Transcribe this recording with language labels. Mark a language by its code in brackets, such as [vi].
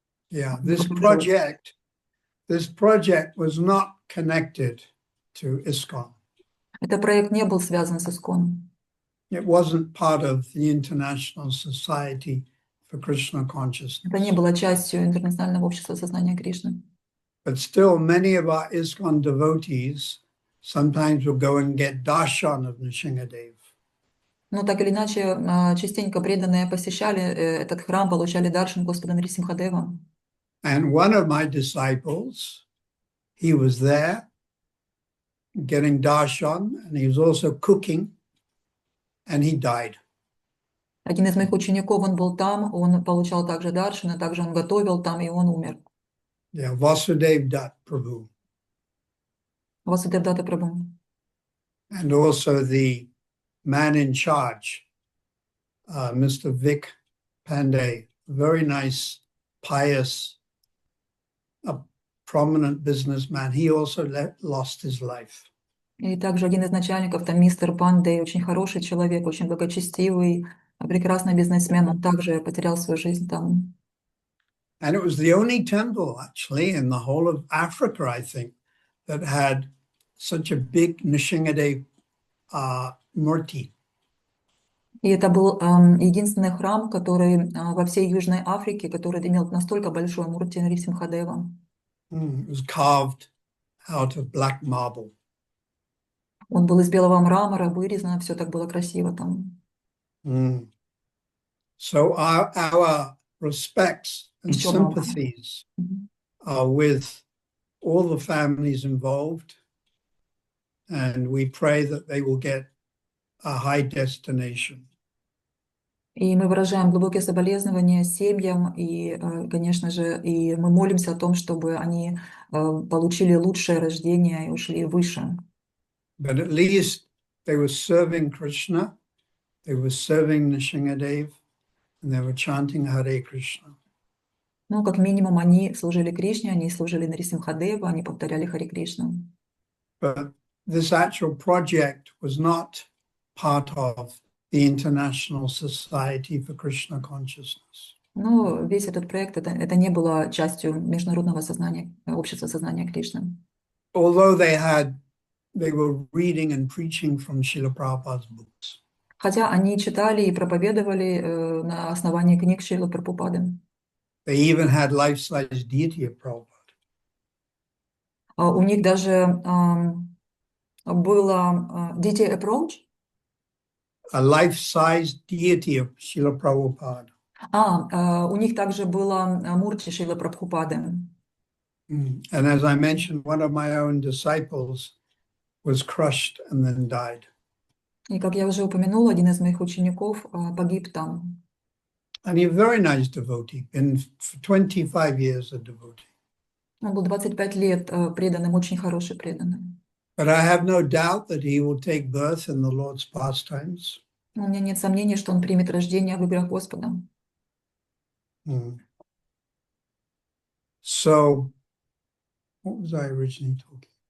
[en] Yeah, this project was not connected to ISKCON. [ru] Этот проект не был связан с ИСККОН. [en] It wasn't part of the International Society for Krishna Consciousness. [ru] Это не было частью Интернационального общества сознания Кришны. [en] But still, many of our ISKCON devotees sometimes will go and get darshan of Nrsimhadev. [ru] Но так или иначе, частенько преданные посещали этот храм, получали даршан Господа Нарисимхадева. [en] And one of my disciples, he was there getting darshan, and he was also cooking, and he died. [ru] Один из моих учеников, он был там, он получал также даршан, а также он готовил там, и он умер. [en] Yeah, Vasudev Dutt Prabhu. [ru] Васудев Датта Прабху. [en] And also the man in charge, Mr. Vic Pandey, very nice, pious, a prominent businessman. He also lost his life. [ru] И также один из начальников, там мистер Пандей, очень хороший человек, очень благочестивый, прекрасный бизнесмен, он также потерял свою жизнь там. [en] And it was the only temple, actually, in the whole of Africa, I think, that had such a big Nishingadev murti. [ru] И это был единственный храм, который во всей Южной Африке, который имел настолько большой мурти Нарисимхадева. [en] It was carved out of black marble. [ru] Он был из белого мрамора, вырезано, все так было красиво там. [en] So our respects and [ru] Из черного мрамора. [en] sympathies are with all the families involved, and we pray that they will get a high destination. [ru] И мы выражаем глубокие соболезнования семьям, и, конечно же, и мы молимся о том, чтобы они получили лучшее рождение и ушли выше. [en] But at least they were serving Krishna, they were serving Nishingadev, and they were chanting Hare Krishna. [ru] Ну, как минимум, они служили Кришне, они служили Нарисимхадеву, они повторяли Харе Кришну. [en] But this actual project was not part of the International Society for Krishna Consciousness. [ru] Но весь этот проект, это не было частью международного сознания, общества сознания Кришны. [en] Although they were reading and preaching from Srila Prabhupada's books. [ru] Хотя они читали и проповедовали на основании книг Шрилы Прабхупады. [en] They even had life-size deity of Prabhupada. [ru] У них даже было [en] Deity Approach. A life-size deity of Srila Prabhupada. [ru] У них также было Мурти Шрилы Прабхупады. [en] And as I mentioned, one of my own disciples was crushed and then died. [ru] И, как я уже упомянула, один из моих учеников погиб там. [en] And he's a very nice devotee, been for 25 years a devotee. [ru] Он был 25 лет преданным, очень хороший преданным. [en] But I have no doubt that he will take birth in the Lord's pastimes. [ru] У меня нет сомнений, что он примет рождение в играх Господа. [en] So, what was I originally talking?